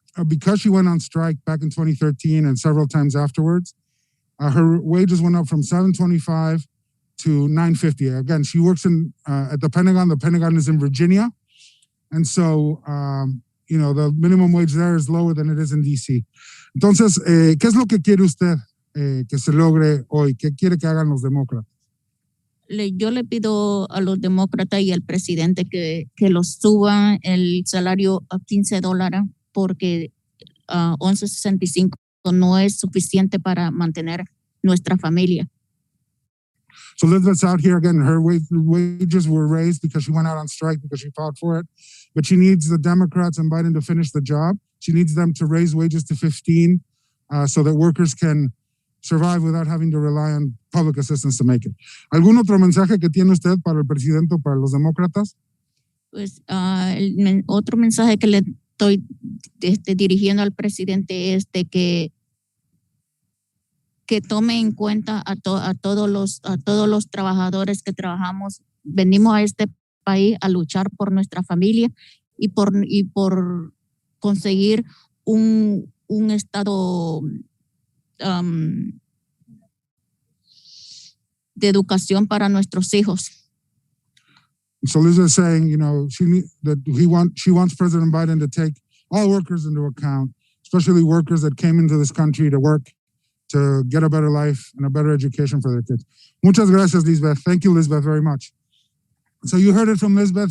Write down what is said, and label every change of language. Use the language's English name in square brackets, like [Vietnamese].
[English] Because she went on strike back in 2013 and several times afterwards, her wages went up from $7.25 to $9.50. Again, she works at the Pentagon. The Pentagon is in Virginia. And so, the minimum wage there is lower than it is in D.C. [Spanish] Entonces, ¿qué es lo que quiere usted que se logre hoy? ¿Qué quiere que hagan los demócratas? Yo le pido a los demócratas y al presidente que los suban el salario a $15 porque 11.65 no es suficiente para mantener nuestra familia. [English] So Elizabeth's out here again. Her wages were raised because she went out on strike because she fought for it. But she needs the Democrats and Biden to finish the job. She needs them to raise wages to 15 so that workers can survive without having to rely on public assistance to make it. [Spanish] ¿Algún otro mensaje que tiene usted para el presidente o para los demócratas? Pues otro mensaje que le estoy dirigiendo al presidente es de que tome en cuenta a todos los trabajadores que trabajamos. Venimos a este país a luchar por nuestra familia y por conseguir un estado de educación para nuestros hijos. [English] So Liz is saying, she wants President Biden to take all workers into account, especially workers that came into this country to work, to get a better life and a better education for their kids. [Spanish] Muchas gracias, Lisbeth. [English] Thank you, Lisbeth, very much. So you heard it from Lisbeth.